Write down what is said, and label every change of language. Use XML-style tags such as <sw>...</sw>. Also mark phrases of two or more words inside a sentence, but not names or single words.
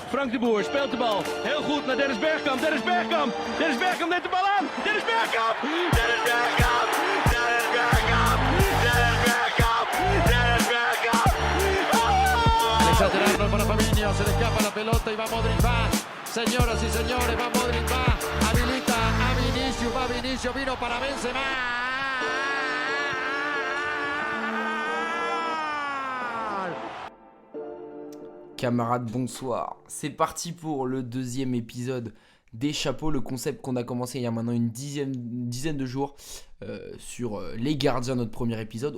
<nl>Frank de Boer speelt de bal. Heel goed naar Dennis Bergkamp. Dennis Bergkamp. Dennis Bergkamp neemt de bal aan. Dennis Bergkamp. Dennis Bergkamp. Dennis Bergkamp. Dennis Bergkamp. Dennis Bergkamp.</nl> <es>Alexander Arnold para Fabinho. Se le escapa la pelota y va Modric. Va. Señoras y señores, va Modric. Va. Habilita a Vinicius. Va Vinicius. Vino para Benzema.</es> <fr>Camarades, bonsoir. C'est parti pour le deuxième épisode des chapeaux, le concept qu'on a commencé il y a maintenant une dizaine de jours sur les gardiens, notre premier épisode.</fr>